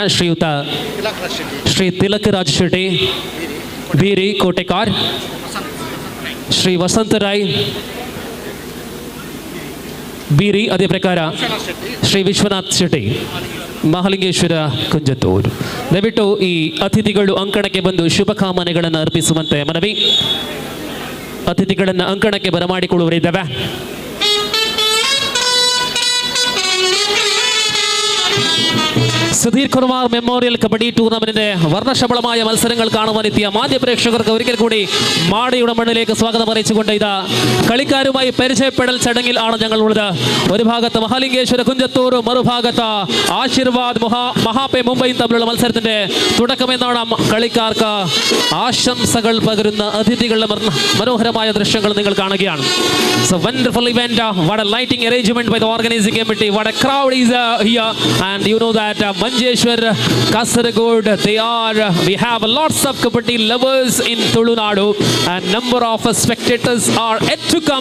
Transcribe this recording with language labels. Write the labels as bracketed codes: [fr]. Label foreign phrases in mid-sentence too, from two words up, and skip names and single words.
[kn] ಶ್ರೀ ತಿಲಕ್ ರಾಜ್ ಶೆಟ್ಟಿ, ಬೀರಿ ಕೋಟೆಕಾರ್, ಶ್ರೀ ವಸಂತ ರಾಯ್ ಬೀರಿ, ಅದೇ ಪ್ರಕಾರ ಶ್ರೀ ವಿಶ್ವನಾಥ್ ಶೆಟ್ಟಿ, ಮಹಾಲಿಂಗೇಶ್ವರ ಕುಂಜತ್ತೂರು. ದಯವಿಟ್ಟು ಈ ಅತಿಥಿಗಳು ಅಂಕಣಕ್ಕೆ ಬಂದು ಶುಭ ಕಾಮನೆಗಳನ್ನು ಅರ್ಪಿಸುವಂತೆ ಮನವಿ. ಅತಿಥಿಗಳನ್ನು ಅಂಕಣಕ್ಕೆ ಬರಮಾಡಿಕೊಳ್ಳುವರಿದ್ದೇವೆ. [ml] സുധീർ കുമാർ മെമ്മോറിയൽ കബഡി ടൂർണമെന്റിന്റെ വർണ്ണശബളമായ മത്സരങ്ങൾ കാണുവാനെത്തിയ മാധ്യ പ്രേക്ഷകർക്ക് ഒരിക്കൽ കൂടി മാടയുടെ മണ്ണിലേക്ക് സ്വാഗതം അറിയിച്ചുകൊണ്ട് ഇതാ കളിക്കാരുമായി പരിചയപ്പെടൽ ചടങ്ങിൽ ആണ് ഞങ്ങളുള്ളത്. ഒരു ഭാഗത്ത് മഹാലിംഗേശ്വര കുഞ്ചത്തൂർ, മറുഭാഗത്ത് ആശീർവാദ് മഹാപേ മുംബൈ തമ്മിലുള്ള മത്സരത്തിന്റെ തുടക്കമെന്നാണ് കളിക്കാർക്ക് ആശംസകൾ പകരുന്ന അതിഥികളുടെ മനോഹരമായ ദൃശ്യങ്ങൾ നിങ്ങൾ കാണുകയാണ്. [en] So wonderful event, what a lighting arrangement by the organizing committee, what a crowd is here, and you know that Manjeshwar, Kasaragod, we have lots of kabaddi lovers in Tulunadu and number of spectators are yet to come.